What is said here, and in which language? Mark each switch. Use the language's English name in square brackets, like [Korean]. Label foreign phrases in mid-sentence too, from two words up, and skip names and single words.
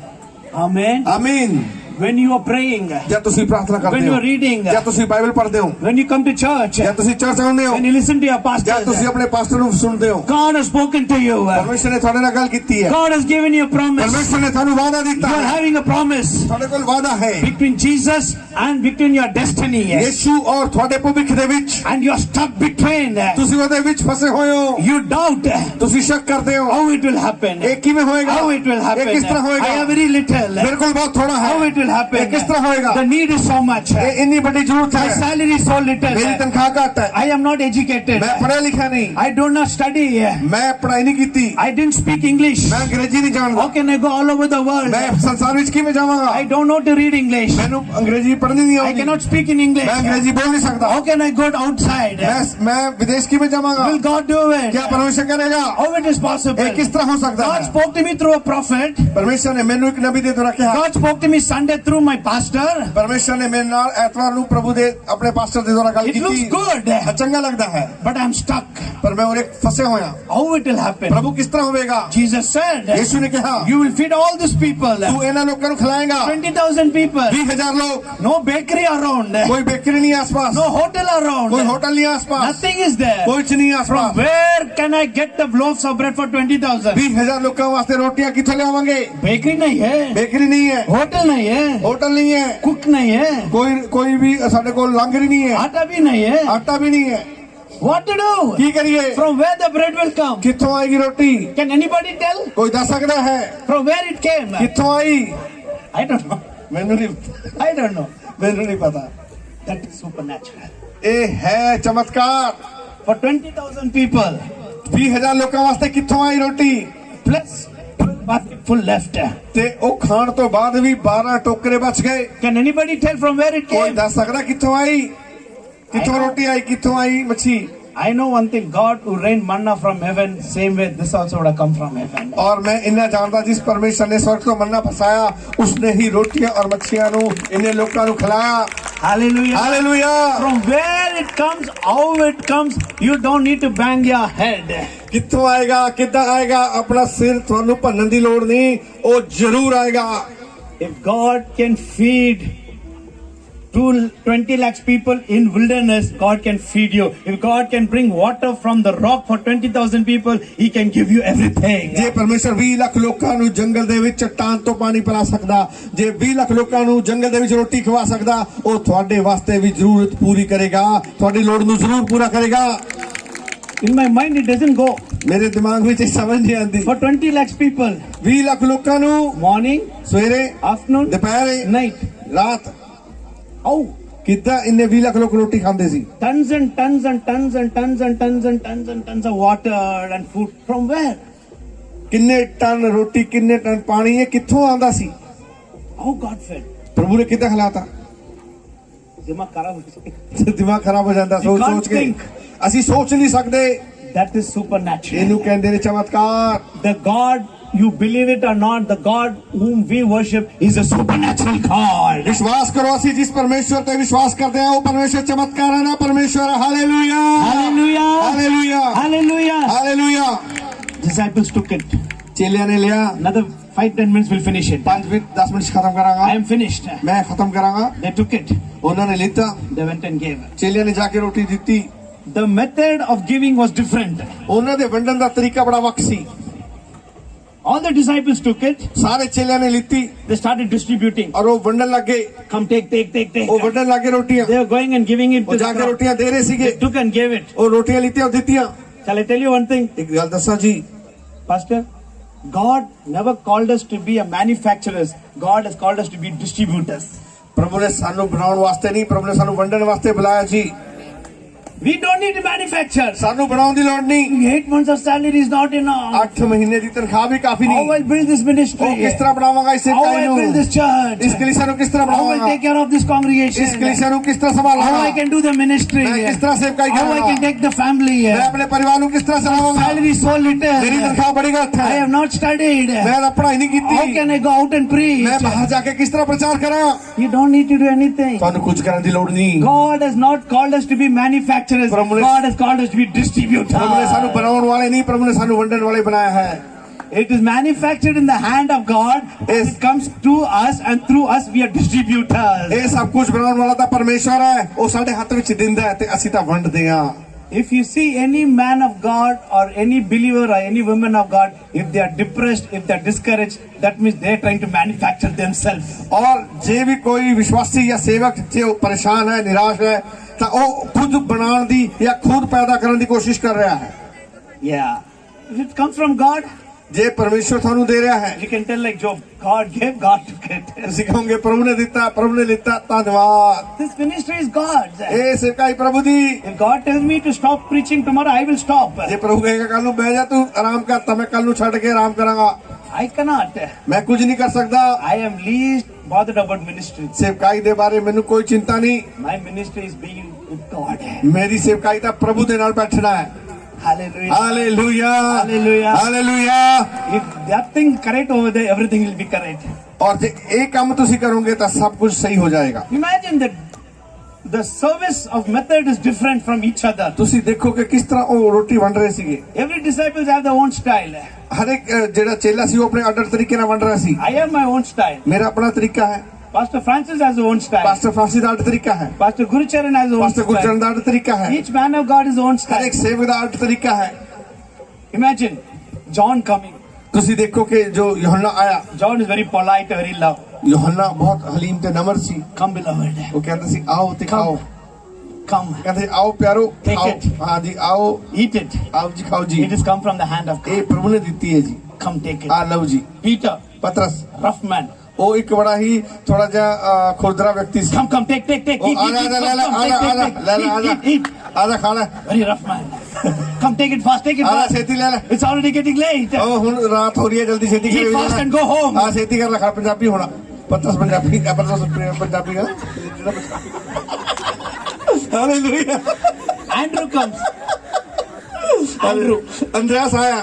[English] Amen. [Punjabi] ਆਮੀਨ [English] When you are praying, [Punjabi] ਜਦ ਤੁਸੀਂ ਪ੍ਰਾਰਥਨਾ [English] when [Punjabi] ਕਰਦੇ [English] you [Punjabi] ਹੋ [English] are reading, [Punjabi] ਜਦ ਤੁਸੀਂ ਬਾਈਬਲ ਪੜ੍ਹਦੇ ਹੋ [English] when you come to church, [Punjabi] ਜਦ ਤੁਸੀਂ ਚਰਚ ਆਉਂਦੇ ਹੋ [English] when you listen to your [Punjabi] ਜਦ [English] pastor, [Punjabi] ਤੁਸੀਂ ਆਪਣੇ ਪਾਸਟਰ ਨੂੰ ਸੁਣਦੇ ਹੋ [English] God has spoken to you. [Punjabi] ਪਰਮੇਸ਼ਰ ਨੇ ਤੁਹਾਡੇ ਨਾਲ ਗੱਲ ਕੀਤੀ ਹੈ [English] God has given you a promise. [Punjabi] ਪਰਮੇਸ਼ਰ ਨੇ ਤੁਹਾਨੂੰ ਵਾਅਦਾ ਦਿੱਤਾ [English] You are [Punjabi] ਹੈ [English] having a promise [Punjabi] ਤੁਹਾਡੇ ਕੋਲ ਵਾਅਦਾ ਹੈ [English] between Jesus and between your destiny. [Punjabi] ਯੀਸ਼ੂ ਔਰ ਤੁਹਾਡੇ ਭਵਿੱਖ ਦੇ ਵਿੱਚ [English] And you are stuck between. [Punjabi] ਤੁਸੀਂ ਉਹਦੇ ਵਿੱਚ ਫਸੇ ਹੋਏ ਹੋ [English] You doubt [Punjabi] ਤੁਸੀਂ ਸ਼ੱਕ ਕਰਦੇ ਹੋ [English] how it will happen. [Punjabi] ਇਹ ਕਿਵੇਂ ਹੋਏਗਾ [English] How it will happen. [Punjabi] ਇਹ ਕਿਸ ਤਰ੍ਹਾਂ [English] I [Punjabi] ਹੋਏਗਾ [English] have very little. [Punjabi] ਮੇਰੇ ਕੋਲ ਬਹੁਤ ਥੋੜਾ ਹੈ [English] How it will happen. [Punjabi] ਇਹ ਕਿਸ ਤਰ੍ਹਾਂ ਹੋਏਗਾ [English] The need is so much. [Punjabi] ਇਹ ਇੰਨੀ ਵੱਡੀ ਜ਼ਰੂਰਤ [English] My [Punjabi] ਹੈ [English] salary is so little. [Punjabi] ਮੇਰੀ ਤਨਖਾਹ ਘੱਟ ਹੈ [English] I am not educated. [Punjabi] ਮੈਂ ਪੜ੍ਹਿਆ ਲਿਖਿਆ ਨਹੀਂ [English] I do not study. [Punjabi] ਮੈਂ ਪੜ੍ਹਾਈ ਨਹੀਂ ਕੀਤੀ [English] I didn't speak English. [Punjabi] ਮੈਂ ਅੰਗਰੇਜ਼ੀ ਨਹੀਂ ਜਾਣਦਾ [English] How can I go all over the world? [Punjabi] ਮੈਂ ਸੰਸਾਰ ਵਿੱਚ ਕਿਵੇਂ ਜਾਵਾਂਗਾ [English] I don't know to read English. [Punjabi] ਮੈਨੂੰ ਅੰਗਰੇਜ਼ੀ ਪੜ੍ਹਨੀ ਨਹੀਂ [English] I [Punjabi] ਆਉਂਦੀ [English] cannot speak in English. [Punjabi] ਮੈਂ ਅੰਗਰੇਜ਼ੀ ਬੋਲ ਨਹੀਂ ਸਕਦਾ [English] How can I go outside? [Punjabi] ਮੈਂ ਵਿਦੇਸ਼ ਕਿਵੇਂ ਜਾਵਾਂਗਾ [English] Will God do it? [Punjabi] ਕਿਆ ਪਰਮੇਸ਼ਰ ਕਰੇਗਾ [English] How it is possible? [Punjabi] ਇਹ ਕਿਸ ਤਰ੍ਹਾਂ ਹੋ ਸਕਦਾ [English] God [Punjabi] ਹੈ [English] spoke to me through a prophet. [Punjabi] ਪਰਮੇਸ਼ਰ ਨੇ ਮੈਨੂੰ ਇੱਕ ਨਬੀ ਦੇ ਦੁਆਰਾ ਕਿਹਾ [English] God spoke to me Sunday through my pastor. [Punjabi] ਪਰਮੇਸ਼ਰ ਨੇ ਮੇਰੇ ਨਾਲ ਐਤਵਾਰ ਨੂੰ ਪ੍ਰਭੂ ਦੇ ਆਪਣੇ ਪਾਸਟਰ ਦੇ ਦੁਆਰਾ ਗੱਲ [English] It looks [Punjabi] ਕੀਤੀ [English] good, [Punjabi] ਚੰਗਾ ਲੱਗਦਾ ਹੈ [English] but I'm stuck. [Punjabi] ਪਰ ਮੈਂ ਉਹਦੇ ਫਸੇ ਹੋਇਆ [English] How it will happen? [Punjabi] ਪ੍ਰਭੂ ਕਿਸ ਤਰ੍ਹਾਂ ਹੋਵੇਗਾ [English] Jesus said, [Punjabi] ਯੀਸ਼ੂ ਨੇ ਕਿਹਾ [English] you will feed all these people. [Punjabi] ਤੂੰ ਇਹਨਾਂ ਲੋਕਾਂ ਨੂੰ ਖਿਲਾਏਗਾ [English] 20,000 people. [Punjabi] 20,000 ਲੋਕ [English] No bakery around. [Punjabi] ਕੋਈ ਬੇਕਰੀ ਨਹੀਂ ਆਸ-ਪਾਸ [English] No hotel around. [Punjabi] ਕੋਈ ਹੋਟਲ ਨਹੀਂ ਆਸ-ਪਾਸ [English] Nothing is there. [Punjabi] ਕੁਝ ਨਹੀਂ [English] From [Punjabi] ਆਸ-ਪਾਸ [English] where can I get the loaves of bread for 20,000? [Punjabi] 20,000 ਲੋਕਾਂ ਵਾਸਤੇ ਰੋਟੀਆਂ ਕਿੱਥੋਂ ਲਿਆਵਾਂਗੇ [Hindi] Bakery नहीं है. [Punjabi] ਬੇਕਰੀ ਨਹੀਂ ਹੈ [Hindi] Hotel नहीं है. [Punjabi] ਹੋਟਲ ਨਹੀਂ ਹੈ [Hindi] Cook नहीं है. [Punjabi] ਕੋਈ ਵੀ ਸਾਡੇ ਕੋਲ ਲੰਗਰ ਹੀ ਨਹੀਂ ਹੈ [Hindi] आटा भी नहीं है. [Punjabi] ਆਟਾ ਵੀ ਨਹੀਂ ਹੈ [English] What to do? [Punjabi] ਕੀ ਕਰੀਏ [English] From where the bread will come? [Punjabi] ਕਿੱਥੋਂ ਆਏਗੀ ਰੋਟੀ [English] Can anybody tell? [Punjabi] ਕੋਈ ਦੱਸ ਸਕਦਾ ਹੈ [English] From where it came? [Punjabi] ਕਿੱਥੋਂ ਆਈ [English] I don't know. [Punjabi] ਮੈਨੂੰ ਨਹੀਂ [English] I don't know. [Punjabi] ਮੈਨੂੰ ਨਹੀਂ ਪਤਾ [English] That is supernatural. [Punjabi] ਇਹ ਹੈ ਚਮਤਕਾਰ [English] For 20,000 people, [Punjabi] 20,000 ਲੋਕਾਂ ਵਾਸਤੇ ਕਿੱਥੋਂ ਆਈ ਰੋਟੀ [English] plus basket full left. [Punjabi] ਤੇ ਉਹ ਖਾਣ ਤੋਂ ਬਾਅਦ ਵੀ 12 ਟੋਕਰੇ ਬਚ ਗਏ [English] Can anybody tell from where it [Punjabi] ਕੋਈ [English] came? [Punjabi] ਦੱਸ ਸਕਦਾ ਕਿੱਥੋਂ ਆਈ ਕਿੱਥੋਂ ਰੋਟੀ ਆਈ ਕਿੱਥੋਂ ਆਈ ਮੱਛੀ [English] I know one thing. God who rained manna from heaven, same way this also would have come from heaven. [Punjabi] ਔਰ ਮੈਂ ਇੰਨਾ ਜਾਣਦਾ ਜਿਸ ਪਰਮੇਸ਼ਰ ਨੇ ਸਵਰਗ ਤੋ ਮੰਨਾ ਫਸਾਇਆ ਉਸਨੇ ਹੀ ਰੋਟੀਆਂ ਔਰ ਮੱਛੀਆਂ ਨੂ ਇਨ੍ਹੇਂ ਲੋਕਾਂ ਨੂ ਖਿਲਾਇਆ [English] Hallelujah. [Punjabi] हालेलुया [English] From where it comes, how it comes, you don't need to bang your head. [Punjabi] ਕਿੱਥੋਂ ਆਏਗਾ ਕਿੱਦਾਂ ਆਏਗਾ ਆਪਣਾ ਸਿਰ ਥਾਨੂੰ ਭੰਨਣ ਦੀ ਲੋੜ ਨਹੀਂ ਓ ਜ਼ਰੂਰ ਆਏਗਾ [English] If God can feed 20 lakhs people in wilderness, God can feed you. If God can bring water from the rock for 20,000 people, He can give you everything. [Punjabi] ਜੇ ਪਰਮੇਸ਼ਰ 20 ਲੱਖ ਲੋਕਾਂ ਨੂੰ ਜੰਗਲ ਦੇ ਵਿੱਚ ਚਟਾਨ ਤੋਂ ਪਾਣੀ ਪਿਲਾ ਸਕਦਾ ਜੇ 20 ਲੱਖ ਲੋਕਾਂ ਨੂੰ ਜੰਗਲ ਦੇ ਵਿੱਚ ਰੋਟੀ ਖਵਾ ਸਕਦਾ ਉਹ ਤੁਹਾਡੇ ਵਾਸਤੇ ਵੀ ਜ਼ਰੂਰਤ ਪੂਰੀ ਕਰੇਗਾ ਤੁਹਾਡੀ ਲੋੜ ਨੂੰ ਜ਼ਰੂਰ ਪੂਰਾ ਕਰੇਗਾ [English] In my mind, it doesn't go. [Punjabi] ਮੇਰੇ ਦਿਮਾਗ ਵਿੱਚ ਇਹ ਸਮਝ ਨਹੀਂ ਆਉਂਦੀ [English] For 20 lakhs people, [Punjabi] 20 ਲੱਖ ਲੋਕਾਂ ਨੂੰ [English] morning, [Punjabi] ਸਵੇਰੇ [English] afternoon, [Punjabi] ਦੁਪਹਿਰੇ [English] night. [Punjabi] ਰਾਤ [English] How? [Punjabi] ਕਿੱਦਾਂ ਇੰਨੇ 20 ਲੱਖ ਲੋਕ ਰੋਟੀ ਖਾਂਦੇ ਸੀ [English] Tons and tons and tons and tons and tons and tons and tons of water and food. From where? [Punjabi] ਕਿੰਨੇ ਟਨ ਰੋਟੀ ਕਿੰਨੇ ਟਨ ਪਾਣੀ ਇਹ ਕਿੱਥੋਂ ਆਉਂਦਾ ਸੀ [English] How God fed? [Punjabi] ਪ੍ਰਭੂ ਨੇ ਕਿੱਦਾਂ ਖਿਲਾਤਾ [Hindi] दिमाग खराब हो गया. [Punjabi] ਦਿਮਾਗ ਖਰਾਬ ਹੋ ਜਾਂਦਾ ਸੋਚ [English] can't [Punjabi] ਸੋਚ ਕੇ [English] think. [Punjabi] ਅਸੀਂ ਸੋਚ ਨਹੀਂ ਸਕਦੇ [English] That is supernatural. [Punjabi] ਇਹਨੂੰ ਕਹਿੰਦੇ ਨੇ ਚਮਤਕਾਰ [English] The God you believe it or not, the God whom we worship is a supernatural God. [Hindi] विश्वास करो [Punjabi] ਅਸੀਂ [Hindi] जिस परमेश्वर [Punjabi] ਤੇ ਵਿਸ਼ਵਾਸ ਕਰਦੇ ਹਾਂ ਉਹ ਪਰਮੇਸ਼ਰ ਚਮਤਕਾਰ ਹੈ ਨਾ ਪਰਮੇਸ਼ਰ ਹਾਲੇਲੂਇਆ [English] Hallelujah. [Punjabi] ਹਾਲੇਲੂਇਆ [English] Hallelujah. [Punjabi] ਹਾਲੇਲੂਇਆ [English] Disciples took it. [Punjabi] ਚੇਲਿਆਂ ਨੇ ਲਿਆ [English] Another 5-10 minutes will finish it. [Punjabi] 5 ਮਿੰਟ 10 ਮਿੰਟ 'ਚ ਖਤਮ ਕਰਾਂਗਾ [English] I am finished. [Punjabi] ਮੈਂ ਖਤਮ ਕਰਾਂਗਾ [English] They took it. [Punjabi] ਉਹਨਾਂ ਨੇ ਲਿੱਤਾ [English] They went and gave it. [Punjabi] ਚੇਲਿਆਂ ਨੇ ਜਾ ਕੇ ਰੋਟੀ ਦਿੱਤੀ [English] The method of giving was different. [Punjabi] ਉਹਨਾਂ ਦੇ ਵੰਡਣ ਦਾ ਤਰੀਕਾ ਬੜਾ ਵੱਖ ਸੀ [English] All the disciples took it. [Punjabi] ਸਾਰੇ ਚੇਲਿਆਂ ਨੇ ਲਿੱਤੀ [English] They started distributing. [Punjabi] ਔਰ ਉਹ ਵੰਡਣ ਲੱਗੇ [English] Come, take. [Punjabi] ਉਹ ਵੰਡਣ ਲੱਗੇ ਰੋਟੀਆਂ [English] They were going and giving it [Punjabi] ਉਹ [English] to [Punjabi] ਜਾ [English] the [Punjabi] ਕੇ [English] crowd. [Punjabi] ਰੋਟੀਆਂ ਦੇ ਰਹੇ ਸੀਗੇ [English] They took and gave it. [Punjabi] ਉਹ ਰੋਟੀਆਂ ਲਿੱਤੀਆਂ ਉਹ ਦਿੱਤੀਆਂ [English] Shall I tell you one thing, [Punjabi] ਇੱਕ ਗੱਲ ਦੱਸਾਂ ਜੀ [English] Pastor? God never called us to be a manufacturers. God has called us to be distributors. [Punjabi] ਪ੍ਰਭੂ ਨੇ ਸਾਨੂੰ ਬਣਾਉਣ ਵਾਸਤੇ ਨਹੀਂ ਪ੍ਰਭੂ ਨੇ ਸਾਨੂੰ ਵੰਡਣ ਵਾਸਤੇ ਬੁਲਾਇਆ ਜੀ [English] We don't need to manufacture. [Punjabi] ਸਾਨੂੰ ਬਣਾਉਣ ਦੀ ਲੋੜ ਨਹੀਂ [English] 8 months of salary is not enough. [Punjabi] 8 ਮਹੀਨੇ ਦੀ ਤਨਖਾਹ ਵੀ ਕਾਫੀ [English] How [Punjabi] ਨਹੀਂ [English] I'll build this ministry? [Punjabi] ਉਹ ਕਿਸ ਤਰ੍ਹਾਂ ਬਣਾਵਾਂਗਾ ਇਸ [English] How [Punjabi] ਸੇਵਕਾਈ [English] I'll build this [Punjabi] ਨੂੰ [English] church? [Punjabi] ਇਸ ਕਲੀਸਿਆ ਨੂੰ ਕਿਸ ਤਰ੍ਹਾਂ [English] How I'll [Punjabi] ਬਣਾਵਾਂਗਾ [English] take care of this congregation? [Punjabi] ਇਸ ਕਲੀਸਿਆ ਨੂੰ ਕਿਸ ਤਰ੍ਹਾਂ [English] How [Punjabi] ਸੰਭਾਲਾਂਗਾ [English] I can do the ministry? [Punjabi] ਮੈਂ ਕਿਸ ਤਰ੍ਹਾਂ ਸੇਵਕਾਈ [English] How I can [Punjabi] ਕਰਾਂਗਾ [English] take the family? [Punjabi] ਮੈਂ ਆਪਣੇ ਪਰਿਵਾਰ ਨੂੰ ਕਿਸ ਤਰ੍ਹਾਂ ਚਲਾਵਾਂਗਾ [English] Salary is so little. [Punjabi] ਮੇਰੀ ਤਨਖਾਹ ਬੜੀ ਘੱਟ [English] I [Punjabi] ਹੈ [English] have not studied. [Punjabi] ਮੈਂ ਤਾਂ ਪੜ੍ਹਾਈ ਨਹੀਂ [English] How [Punjabi] ਕੀਤੀ [English] can I go out and preach? [Punjabi] ਮੈਂ ਬਾਹਰ ਜਾ ਕੇ ਕਿਸ ਤਰ੍ਹਾਂ ਪ੍ਰਚਾਰ ਕਰਾਂ [English] You don't need to do anything. [Punjabi] ਤੁਹਾਨੂੰ ਕੁਝ ਕਰਨ ਦੀ ਲੋੜ ਨਹੀਂ [English] God has not called us to be manufacturers. [Punjabi] ਪ੍ਰਭੂ ਨੇ-- [English] God has called us to be distributors. [Punjabi] ਪ੍ਰਭੂ ਨੇ ਸਾਨੂੰ ਬਣਾਉਣ ਵਾਲੇ ਨਹੀਂ ਪ੍ਰਭੂ ਨੇ ਸਾਨੂੰ ਵੰਡਣ ਵਾਲੇ ਬਣਾਇਆ ਹੈ [English] It is manufactured in the hand of God. Yes. It comes to us, and through us we are distributors. [Punjabi] ਇਹ ਸਭ ਕੁਝ ਬਣਾਉਣ ਵਾਲਾ ਤਾਂ ਪਰਮੇਸ਼ਵਰ ਹੈ ਉਹ ਸਾਡੇ ਹੱਥ ਵਿੱਚ ਦਿੰਦਾ ਹੈ ਤੇ ਅਸੀਂ ਤਾਂ ਵੰਡਦੇ ਹਾਂ [English] If you see any man of God or any believer or any woman of God, if they are depressed, if they are discouraged, that means they are trying to manufacture themselves. [Punjabi] ਔਰ ਜੇ ਵੀ ਕੋਈ ਵਿਸ਼ਵਾਸੀ ਜਾਂ ਸੇਵਕ ਜੇ ਉਹ ਪਰੇਸ਼ਾਨ ਹੈ ਨਿਰਾਸ਼ ਹੈ ਤਾਂ ਉਹ ਖੁਦ ਬਣਾਉਣ ਦੀ ਜਾਂ ਖੁਦ ਪੈਦਾ ਕਰਨ ਦੀ ਕੋਸ਼ਿਸ਼ ਕਰ ਰਿਹਾ ਹੈ [English] Yeah. If it comes from God, [Punjabi] ਜੇ ਪਰਮੇਸ਼ਵਰ ਤੁਹਾਨੂੰ ਦੇ ਰਿਹਾ ਹੈ [English] you can tell like Job, God gave, God took it. [Punjabi] ਤੁਸੀਂ ਕਹੋਗੇ ਪ੍ਰਭੂ ਨੇ ਦਿੱਤਾ ਪ੍ਰਭੂ ਨੇ ਲਿੱਤਾ ਧੰਨਵਾਦ [English] This ministry is God's. [Punjabi] ਇਹ ਸੇਵਕਾਈ ਪ੍ਰਭੂ ਦੀ [English] If God tells me to stop preaching tomorrow, I will stop. [Punjabi] ਜੇ ਪ੍ਰਭੂ ਕਹੇਗਾ ਕੱਲ ਨੂੰ ਬਹਿ ਜਾ ਤੂੰ ਆਰਾਮ ਕਰ ਤਾਂ ਮੈਂ ਕੱਲ ਨੂੰ ਛੱਡ ਕੇ ਆਰਾਮ ਕਰਾਂਗਾ [English] I cannot. [Punjabi] ਮੈਂ ਕੁਝ ਨਹੀਂ ਕਰ ਸਕਦਾ [English] I am least bothered about ministry. [Punjabi] ਸੇਵਕਾਈ ਦੇ ਬਾਰੇ ਮੈਨੂੰ ਕੋਈ ਚਿੰਤਾ ਨਹੀਂ [English] My ministry is being with God. [Punjabi] ਮੇਰੀ ਸੇਵਕਾਈ ਤਾਂ ਪ੍ਰਭੂ ਦੇ ਨਾਲ ਬੈਠਣਾ ਹੈ [English] Hallelujah. [Punjabi] ਹਾਲੇਲੂਇਆ [English] Hallelujah. [Punjabi] ਹਾਲੇਲੂਇਆ [English] If that thing correct over there, everything will be correct. [Punjabi] ਔਰ ਜੇ ਇਹ ਕੰਮ ਤੁਸੀਂ ਕਰੋਗੇ ਤਾਂ ਸਭ ਕੁਝ ਸਹੀ ਹੋ ਜਾਏਗਾ [English] Imagine that the service of method is different from each other. [Punjabi] ਤੁਸੀਂ ਦੇਖੋ ਕਿ ਕਿਸ ਤਰ੍ਹਾਂ ਉਹ ਰੋਟੀ ਵੰਡ ਰਹੇ ਸੀਗੇ [English] Every disciples have their own style. [Punjabi] ਹਰ ਇੱਕ ਜਿਹੜਾ ਚੇਲਾ ਸੀ ਉਹ ਆਪਣੇ ਆਰਡਰ ਤਰੀਕੇ ਨਾਲ ਵੰਡ ਰਿਹਾ ਸੀ [English] I have my own style. [Punjabi] ਮੇਰਾ ਆਪਣਾ ਤਰੀਕਾ ਹੈ [English] Pastor Francis has his own style. [Punjabi] ਪਾਸਟਰ ਫਾਂਸੀ ਦਾ ਆਰਡਰ ਤਰੀਕਾ ਹੈ [English] Pastor Gurucharan has his own [Punjabi] ਪਾਸਟਰ ਗੁਰਚਰਨ [English] style. [Punjabi] ਦਾ ਆਰਡਰ ਤਰੀਕਾ ਹੈ [English] Each man of God his own [Punjabi] ਹਰ [English] style. [Punjabi] ਇੱਕ ਸੇਵਕ ਦਾ ਆਰਡਰ ਤਰੀਕਾ ਹੈ [English] Imagine John coming. [Punjabi] ਤੁਸੀਂ ਦੇਖੋ ਕਿ ਜੋ ਯੋਹੰਨਾ ਆਇਆ [English] John is very polite, very love. [Punjabi] ਯੋਹੰਨਾ ਬਹੁਤ ਹਲੀਮ ਤੇ ਨਮਰ ਸੀ [English] Come, beloved. [Punjabi] ਉਹ ਕਹਿੰਦਾ ਸੀ ਆਓ ਤੇ ਖਾਓ [English] Come. [Punjabi] ਕਹਿੰਦੇ ਆਓ ਪਿਆਰੋ [English] Take [Punjabi] ਖਾਓ [English] it. [Punjabi] ਹਾਂ ਜੀ ਆਓ [English] Eat it. [Punjabi] ਆਓ ਜੀ ਖਾਓ ਜੀ [English] It has come from the hand of God. [Punjabi] ਇਹ ਪ੍ਰਭੂ ਨੇ ਦਿੱਤੀ ਹੈ ਜੀ [English] Come, take it. [Punjabi] ਆ ਲਓ ਜੀ [English] Peter, [Punjabi] ਪਤਰਸ [English] rough man. [Punjabi] ਉਹ ਇੱਕ ਬੜਾ ਹੀ ਥੋੜਾ ਜਿਹਾ ਖੁਰਦਰਾ ਵਿਅਕਤੀ ਸੀ [English] Come, take. [Punjabi] ਉਹ [English] Eat, [Punjabi] ਆ [English] eat, [Punjabi] ਜਾ [English] eat. [Punjabi] ਲੈ ਲੈ [English] Come, [Punjabi] ਆ ਜਾ ਆ ਜਾ [English] take. [Punjabi] ਲੈ ਲੈ ਆ ਜਾ [English] Eat. [Punjabi] ਆ ਜਾ ਖਾ ਲੈ [English] Very rough man. Come, take it fast, take it [Punjabi] ਆ ਜਾ [English] fast. [Punjabi] ਛੇਤੀ ਲੈ ਲੈ [English] It's already getting late. [Punjabi] ਉਹ ਹੁਣ ਰਾਤ ਹੋ ਰਹੀ ਹੈ ਜਲਦੀ ਛੇਤੀ [English] Eat fast and go home. [Punjabi] ਆ ਛੇਤੀ ਕਰ ਲੈ ਖਾ ਪੰਜਾਬੀ ਹੋਣਾ ਪਤਰਸ ਪੰਜਾਬੀ ਪਤਰਸ ਪੰਜਾਬੀ ਦਾ ਹਾਲੇਲੂਇਆ [English] Andrew comes. Andrew. [Punjabi] ਅੰਦਰਸ ਆਇਆ